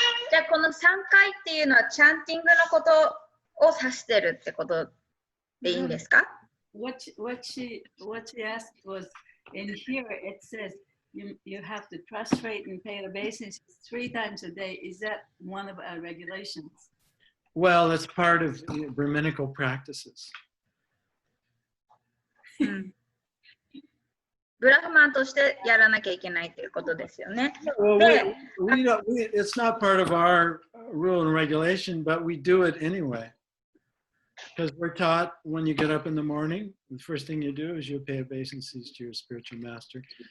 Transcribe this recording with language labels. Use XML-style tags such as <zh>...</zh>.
<ja>じゃあこの3回っていうのはチャンティングのことを指してるってことでいいんですか？</ja> <en>What she asked was, in here it says you have to prostrate and pay obeisance 3 times a day. Is that one of our regulations? Well, it's part of Brahminical practices.</en> <ja>ブラフマンとしてやらなきゃいけないということですよね。</ja> <en>Well, it's not part of our rule and regulation, but we do it anyway. Because we're taught when you get up in the morning, the first thing you do is you pay obeisances to your spiritual master.</en>